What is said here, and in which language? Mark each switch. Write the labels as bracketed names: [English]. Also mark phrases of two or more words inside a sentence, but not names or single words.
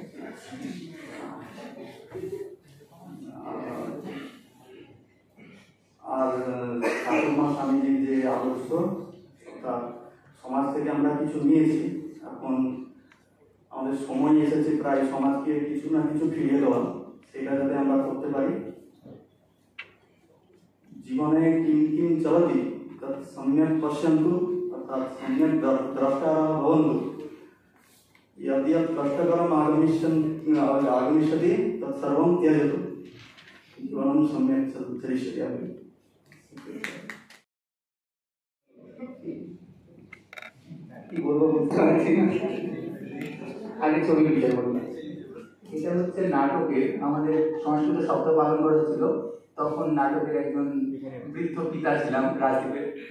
[Bangla] আর ঠাকুরমা স্বামীজির যে আদর্শ তা সমাজ থেকে আমরা কিছু নিয়েছি, এখন আমাদের সময় এসেছে প্রায় সমাজকে কিছু না কিছু ফিরিয়ে দেওয়া, সেটা যাতে আমরা করতে পারি। [Sanskrit] জীবনে কিং কিং চলতি তৎ সম্যক পশ্যন্তু অর্থাৎ সম্যক দ্রষ্টারः ভবন্তু, यद् यत् कष्टकरम् आगमिष्यति तत् सर्वं त्यजतु, জীবনম সম্যক চরিষ্যতি। [Bangla] কি বলবো বুঝতে পারছি না, আগে ছবি বিষয় বলবো। এটা হচ্ছে নাটকে আমাদের সংস্কৃত সপ্তাহ পালন করা ছিল, তখন নাটকের একজন বৃদ্ধ পিতা ছিলাম রাজীবের।